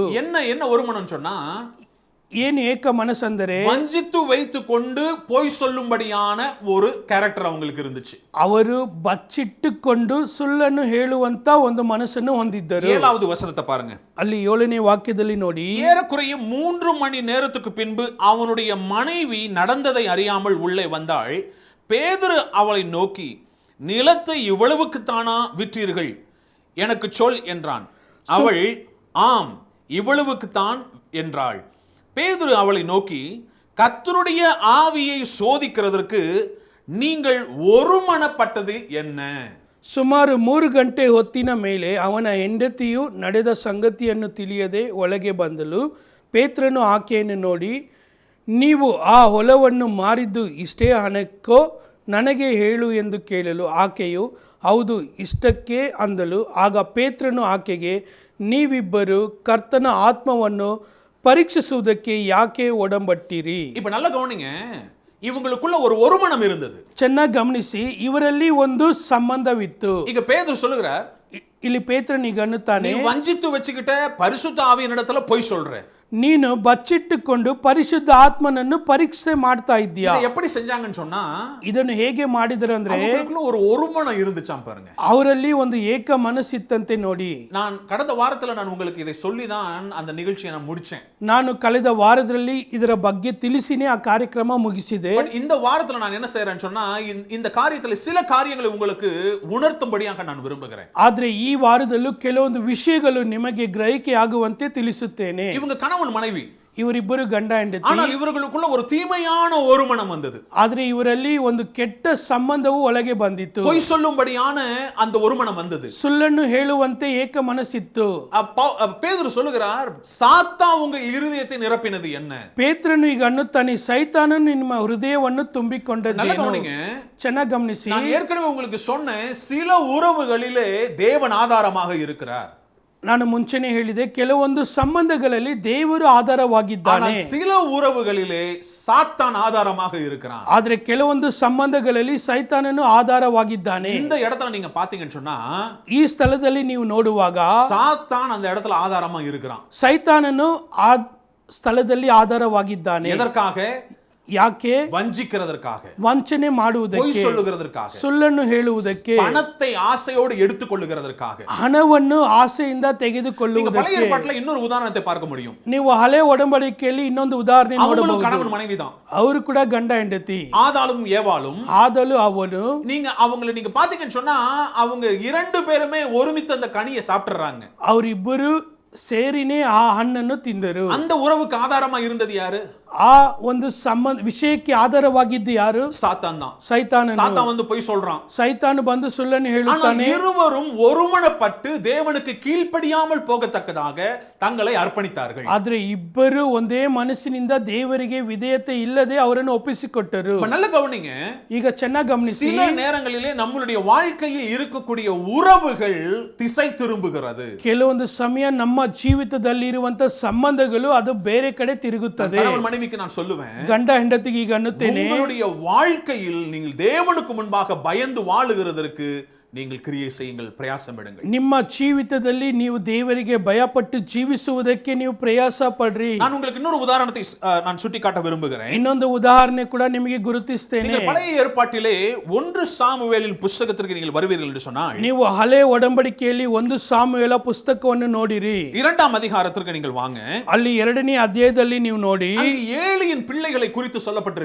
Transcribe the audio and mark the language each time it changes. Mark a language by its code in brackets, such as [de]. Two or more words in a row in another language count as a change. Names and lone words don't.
[ta] என்ன ஒருமனம் சொன்னா, [kn] ಏನು ಏಕ ಮನಸ್ಸಂದರೆ [ta] வஞ்சித்து வைத்து கொண்டு பொய் சொல்லும்படியான ஒரு கேரக்டர் அவங்களுக்கு இருந்துச்சு. [kn] ಅವರು ಬಚ್ಚಿಟ್ಟುಕೊಂಡು ಸುಳ್ಳನ್ನು ಹೇಳುವಂತ ಒಂದು ಮನಸ್ಸನ್ನು ಹೊಂದಿದ್ದರು. [ta] 7வது வசனத்தை பாருங்க. [kn] ಅಲ್ಲಿ 7ನೇ ವಾಕ್ಯದಲ್ಲಿ ನೋಡಿ, [ta] ஏறக்குறைய 3 மணி நேரத்துக்கு பின்பு அவனுடைய மனைவி நடந்ததை அறியாமல் உள்ளே வந்தாள். பேதுரு அவளை நோக்கி, நிலத்தை இவ்வளவுக்குத்தானா விற்றீர்கள்? எனக்கு சொல் என்றான். அவள், ஆம், இவ்வளவுக்குத்தான் என்றாள். பேதுரு அவளை நோக்கி, கர்த்தருடைய ஆவியை சோதிக்கிறதற்கு நீங்கள் ஒருமனப்பட்டது என்ன? [kn] ಸುಮಾರು 3 ಗಂಟೆ ಹೊತ್ತಿನ ಮೇಲೆ ಅವನ ಹೆಂಡತಿಯು ನಡೆದ ಸಂಗತಿಯನ್ನು ತಿಳಿಯದೆ ಒಳಗೆ ಬಂದಳು. ಪೇತ್ರನು ಆಕೆಯನ್ನು ನೋಡಿ, ನೀವು ಆ ಹೊಲವನ್ನು ಮಾರಿದ್ದು ಇಷ್ಟೇ ಹಣಕ್ಕೋ? ನನಗೆ ಹೇಳು ಎಂದು ಕೇಳಲು ಆಕೆಯು, ಹೌದು, ಇಷ್ಟಕ್ಕೆ ಅಂದಳು. ಆಗ ಪೇತ್ರನು ಆಕೆಗೆ, ನೀವಿಬ್ಬರು ಕರ್ತನ ಆತ್ಮವನ್ನು ಪರೀಕ್ಷಿಸುವುದಕ್ಕೆ ಯಾಕೆ ಒಡಂಬಟ್ಟಿರಿ? [ta] இப்ப நல்ல கவனிங்க, இவங்களுக்குள்ள ஒரு ஒருமனம் இருந்தது. [kn] ಚೆನ್ನಾಗಿ ಗಮನಿಸಿ, ಇವರಲ್ಲಿ ಒಂದು ಸಂಬಂಧವಿತ್ತು. [ta] இங்க பேதுரு சொல்லுகிறார், [kn] ಇಲ್ಲಿ ಪೇತ್ರನಿಗೆ ಅನ್ನುತ್ತಾನೆ, [ta] நீ வஞ்சித்து வச்சுக்கிட்ட பரிசுத்த ஆவியினிடத்துல பொய் சொல்ற. [kn] ನೀನು ಬಚ್ಚಿಟ್ಟುಕೊಂಡು ಪರಿಶುದ್ಧ ಆತ್ಮನನ್ನು ಪರೀಕ್ಷೆ ಮಾಡ್ತಾ ಇದ್ದೀಯಾ? [ta] இதை எப்படி செஞ்சாங்கன்னு சொன்னா, [kn] ಇದನ್ನು ಹೇಗೆ ಮಾಡಿದರು ಅಂದ್ರೆ, [ta] அவங்களுக்குள்ள ஒரு ஒருமனம் இருந்துச்சாம் பாருங்க. [kn] ಅವರಲ್ಲಿ ಒಂದು ಏಕ ಮನಸ್ಸಿತ್ತಂತೆ. ನೋಡಿ, [ta] நான் கடந்த வாரத்துல நான் உங்களுக்கு இதை சொல்லிதான் அந்த நிகழ்ச்சியை நான் முடிச்சேன். [kn] ನಾನು ಕಳೆದ ವಾರದಲ್ಲಿ ಇದರ ಬಗ್ಗೆ ತಿಳಿಸಿನೇ ಆ ಕಾರ್ಯಕ್ರಮ ಮುಗಿಸಿದೆ. [ta] இந்த வாரத்துல நான் என்ன செய்யறேன்னு சொன்னா, இந்த காரியத்துல சில காரியங்களை உங்களுக்கு உணர்த்தும்படியாக நான் விரும்புகிறேன். [kn] ಆದ್ರೆ ಈ ವಾರದಲ್ಲೂ ಕೆಲವೊಂದು ವಿಷಯಗಳು ನಿಮಗೆ ಗ್ರಹಿಕೆ ಆಗುವಂತೆ ತಿಳಿಸುತ್ತೇನೆ. [ta] இவங்க கணவன் மனைவி, [kn] ಇವರಿಬ್ಬರು ಗಂಡ ಹೆಂಡತಿ. [ta] ஆனால் இவர்களுக்குள்ள ஒரு தீமையான ஒருமனம் வந்தது. [kn] ಆದ್ರೆ ಇವರಲ್ಲಿ ಒಂದು ಕೆಟ್ಟ ಸಂಬಂಧವು ಒಳಗೆ ಬಂದಿತ್ತು. [ta] பொய் சொல்லும்படியான அந்த ஒருமனம் வந்தது. [kn] ಸುಳ್ಳನ್ನು ಹೇಳುವಂತೆ ಏಕ ಮನಸ್ಸಿತ್ತು. [ta] பேதுரு சொல்லுகிறார், சாத்தா உங்கள் இருதயத்தை நிரப்பினது என்ன? [kn] ಪೇತ್ರನು ಈಗ ಅನ್ನುತ್ತಾನೆ, ಸೈತಾನನು ನಿಮ್ಮ ಹೃದಯವನ್ನು ತುಂಬಿಕೊಂಡದ್ದೇನು? ಚೆನ್ನಾಗಿ ಗಮನಿಸಿ, [ta] நான் ஏற்கனவே உங்களுக்கு சொன்னேன், சில உறவுகளிலே தேவன் ஆதாரமாக இருக்கிறார். [kn] ನಾನು ಮುಂಚೆನೆ ಹೇಳಿದೆ, ಕೆಲವೊಂದು ಸಂಬಂಧಗಳಲ್ಲಿ ದೇವರು ಆಧಾರವಾಗಿದ್ದಾನೆ. [ta] சில உறவுகளிலே சாத்தான் ஆதாரமாக இருக்கிறான். [kn] ಆದ್ರೆ ಕೆಲವೊಂದು ಸಂಬಂಧಗಳಲ್ಲಿ ಸೈತಾನನು ಆಧಾರವಾಗಿದ್ದಾನೆ. [ta] இந்த இடத்துல நீங்க பாத்தீங்கன்னு சொன்னா, [kn] ಈ ಸ್ಥಳದಲ್ಲಿ ನೀವು ನೋಡುವಾಗ [ta] சாத்தான் அந்த இடத்துல ஆதாரமா இருக்கிறான். [kn] ಸೈತಾನನು ಆ ಸ್ಥಳದಲ್ಲಿ ಆಧಾರವಾಗಿದ್ದಾನೆ. [ta] எதற்காக? [kn] ಯಾಕೆ? [ta] வஞ்சிக்கிறதற்காக, [kn] ವಂಚನೆ ಮಾಡುವುದಕ್ಕೆ, [ta] பொய் சொல்லுகிறதற்காக, [kn] ಸುಳ್ಳನ್ನು ಹೇಳುವುದಕ್ಕೆ, [ta] பணத்தை ஆசையோடு எடுத்துக்கொள்ளுகிறதற்காக. [kn] ಹಣವನ್ನು ಆಸೆಯಿಂದ ತೆಗೆದುಕೊಳ್ಳುವುದಕ್ಕೆ. [ta] பழைய ஏற்பாட்டில் இன்னொரு உதாரணத்தை பார்க்க முடியும். [kn] ನೀವು ಹಳೆ ಒಡಂಬಡಿಕೆಯಲ್ಲಿ ಇನ್ನೊಂದು ಉದಾಹರಣೆ ನೋಡಬಹುದು. [ta] கணவன் மனைவிதான், [kn] ಅವರು ಕೂಡ ಗಂಡ ಹೆಂಡತಿ. [ta] ஆதாளும் ஏவாளும். [kn] ಆದಲು ಅವನು, [ta] நீங்க அவங்களை நீங்க பாத்தீங்கன்னு சொன்னா, அவங்க 2 பேருமே ஒருமித்த அந்த கனியை சாப்பிட்டுறாங்க. [kn] ಅವರಿಬ್ಬರು ಸೇರಿನೇ ಆ ಹಣ್ಣನ್ನು ತಿಂದರು. [ta] அந்த உறவுக்கு ஆதாரமா இருந்தது யாரு? [kn] ಆ ಒಂದು ಸಂಬಂಧ ವಿಷಯಕ್ಕೆ ಆಧಾರವಾಗಿದ್ದು ಯಾರು? [ta] சாத்தான் தான். [kn] ಸೈತಾನನು. [ta] சாத்தான் வந்து போய் சொல்றான். [kn] ಸೈತಾನು ಬಂದು ಸುಳ್ಳನ್ನು ಹೇಳುತ್ತಾನೆ. [ta] இருவரும் ஒருமனப்பட்டு தேவனுக்கு கீழ்ப்படியாமல் போகத்தக்கதாக தங்களை அர்ப்பணித்தார்கள். [kn] ಆದ್ರೆ ಇಬ್ಬರು ಒಂದೇ ಮನಸ್ಸಿನಿಂದ ದೇವರಿಗೆ ವಿಧೇಯತೆ ಇಲ್ಲದೆ ಅವರನ್ನು ಒಪ್ಪಿಸಿಕೊಟ್ಟರು. [ta] நல்ல கவனிங்க, [kn] ಈಗ ಚೆನ್ನಾಗಿ ಗಮನಿಸಿ, [ta] சில நேரங்களிலே நம்மளுடைய வாழ்க்கையில் இருக்கக்கூடிய உறவுகள் திசை திரும்புகிறது. [kn] ಕೆಲವೊಂದು ಸಮಯ ನಮ್ಮ ಜೀವಿತದಲ್ಲಿ ಇರುವಂತ ಸಂಬಂಧಗಳು ಅದು ಬೇರೆ ಕಡೆ ತಿರುಗುತ್ತದೆ. [ta] மனைவிக்கு நான் சொல்லுவேன், [kn] ಗಂಡ ಹೆಂಡತಿಗೆ ಈಗ ಅನ್ನುತ್ತೇನೆ, [ta] உங்களுடைய வாழ்க்கையில் நீங்கள் தேவனுக்கு முன்பாக பயந்து வாழுகிறதற்கு நீங்கள் கிரியை செய்யுங்கள், பிரயாசம் எடுங்கள். [kn] ನಿಮ್ಮ ಜೀವಿತದಲ್ಲಿ ನೀವು ದೇವರಿಗೆ ಭಯಪಟ್ಟು ಜೀವಿಸುವುದಕ್ಕೆ ನೀವು ಪ್ರಯಾಸ ಪಡ್ರಿ. [ta] நான் உங்களுக்கு இன்னொரு உதாரணத்தை நான் சுட்டிக்காட்ட விரும்புகிறேன். [kn] ಇನ್ನೊಂದು ಉದಾಹರಣೆ ಕೂಡ ನಿಮಗೆ ಗುರುತಿಸ್ತೇನೆ. [ta] நீங்கள் பழைய ஏற்பாட்டிலே 1 சாமுவேலின் புத்தகத்திற்கு நீங்கள் வருவீர்கள் என்று சொன்னால், [kn] ನೀವು ಹಳೆ ಒಡಂಬಡಿಕೆಯಲ್ಲಿ 1 ಸಾಮುವೇಲ ಪುಸ್ತಕವನ್ನು ನೋಡಿರಿ. [ta] 2ஆம் அதிகாரத்திற்கு நீங்கள் வாங்க. [kn] ಅಲ್ಲಿ 2ನೇ ಅಧ್ಯಾಯದಲ್ಲಿ ನೀವು ನೋಡಿ, [ta] அங்கு ஏலியின் பிள்ளைகளை குறித்து சொல்லப்பட்டிருக்கிறது.